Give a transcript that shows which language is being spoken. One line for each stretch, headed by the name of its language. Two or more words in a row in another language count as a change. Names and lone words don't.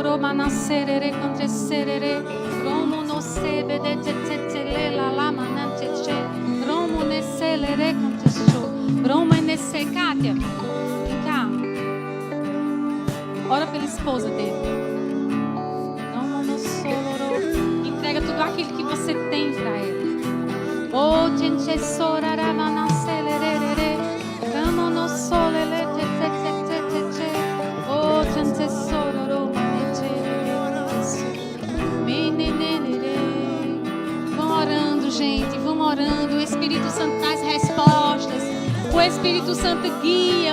Portuguese: mana serere contra serere. Romo no sebe de te la la mana te. Romo ne selere contra show. Romo ne se Kátia. Vem cá. Ora pela esposa dele. Romo no soloro. Entrega tudo aquilo que você tem para ele. Oh, gente sorara mana selere. Romo no solele te. Oh, gente sororo. Vão orando, gente, vão orando. O Espírito Santo traz respostas. O Espírito Santo guia.